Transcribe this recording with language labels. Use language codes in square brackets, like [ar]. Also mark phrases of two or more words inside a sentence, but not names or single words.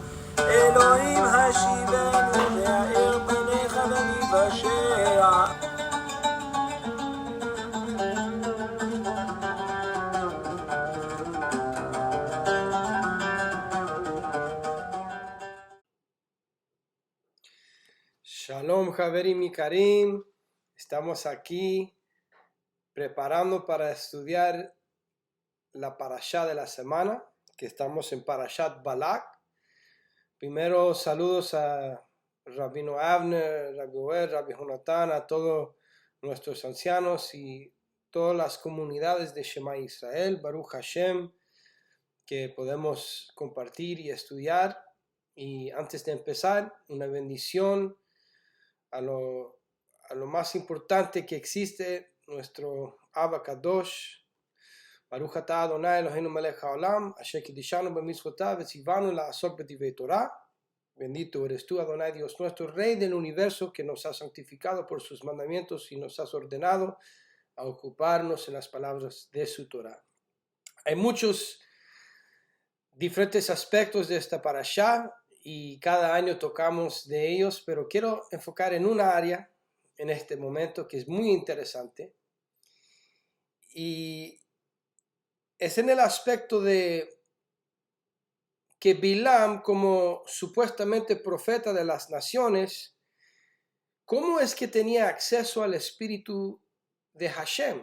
[he] אלוהים השיבנו והאר פניך וניוושע. שלום, חברים יקרים. [es] Estamos aquí preparando para estudiar la parashá de la semana, que estamos en Parashat Balak. Primero, saludos a Rabino Avner, Rabbi Oer, Rabbi Jonathan, a todos nuestros ancianos y todas las comunidades de Shema Israel, [he] ברוך השם, [es] que podemos compartir y estudiar. Y antes de empezar, una bendición a lo más importante que existe, nuestro [he] אבא קדוש, ברוך אתה אדוני אלוהינו מלך העולם, אשר קדשנו במצוותיו וצונו לעסוק בדברי תורה. [es] Bendito eres tú, Adonai, Dios nuestro, Rey del universo, que nos has santificado por sus mandamientos y nos has ordenado a ocuparnos en las palabras de su Torah. Hay muchos diferentes aspectos de esta parashá, y cada año tocamos de ellos, pero quiero enfocar en una área en este momento que es muy interesante, y es en el aspecto de que Bilam, como supuestamente profeta de las naciones, ¿cómo es que tenía acceso al espíritu de Hashem?